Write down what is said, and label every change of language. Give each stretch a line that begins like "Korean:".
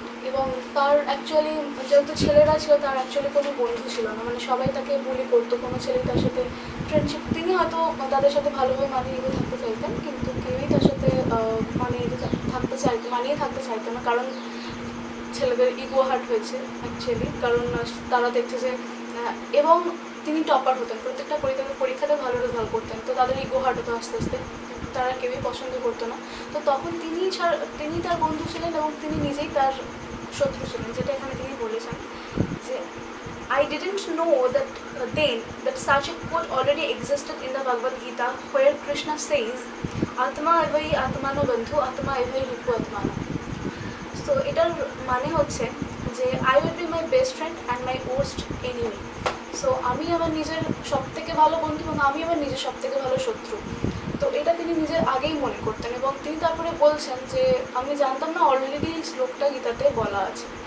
Bangla: এবং তার অ্যাকচুয়ালি যেহেতু ছেলেরা ছিল, তার অ্যাকচুয়ালি কোনো বন্ধু ছিল না, সবাই তাকে বুলি করতো, কোনো ছেলে তার সাথে ফ্রেন্ডশিপ, তিনি হয়তো তাদের সাথে ভালোভাবে মানিয়ে থাকতে চাইতেন, কিন্তু কেউই তার সাথে মানিয়ে থাকতে চাইতো না, কারণ ছেলেদের ইগো হার্ট হয়েছে অ্যাকচুয়ালি, কারণ তারা দেখছে যে, এবং তিনি টপার হতেন, প্রত্যেকটা পরীক্ষাতে ভালো রেজাল্ট করতেন, তো তাদের ইগো হার্ট হতো আস্তে আস্তে, তারা কেউই পছন্দ করতো না। তো তখন তিনি তার বন্ধু ছিলেন, এবং তিনি নিজেই তার শত্রু ছিলেন, যেটা এখানে তিনি বলেছেন যে,
English: I didn't know then that such a quote already existed in the Bhagavad Gita, where Krishna says,
Sanskrit: Atma evai atmano bandhu, atma evai rupu atmano.
Bangla: তো এটার মানে হচ্ছে যে,
English: I will be my best friend and my worst enemy.
Bangla: So আমি আমার নিজের সব থেকে ভালো বন্ধু, এবং আমি আমার নিজের সব থেকে ভালো শত্রু। তো এটা তিনি নিজের আগেই মনে করতেন, এবং তিনি তারপরে বলছেন যে, আমি জানতাম না অলরেডি এই শ্লোকটা গীতাতে বলা আছে।